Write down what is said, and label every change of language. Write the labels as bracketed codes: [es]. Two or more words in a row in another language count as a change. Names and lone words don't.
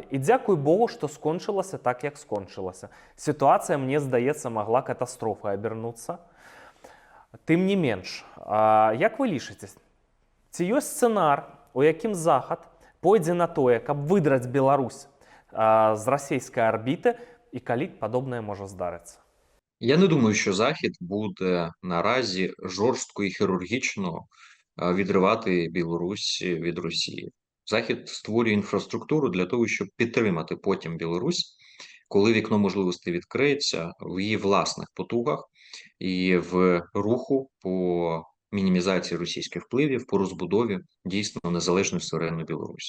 [be] І дзякуй Богу, што скончылася так, як скончылася. Сітуацыя, мне здаецца, магла катастрофай абернуцца. Тым не менш, як вы лічыце, ці ёсць сцэнар, у якім Захад пойдзе на тое, каб выдраць Беларусь з расійскай арбіты, і калі падобнае можа здарыцца? [uk] Я не думаю, що Захід буде наразі жорстко і хірургічно відривати Білорусь від Росії. Захід створює інфраструктуру для того, щоб підтримати потім Білорусь, коли вікно можливостей відкриється в її власних потугах і в руху по мінімізації російських впливів, по розбудові дійсно незалежної суверенної Білорусі.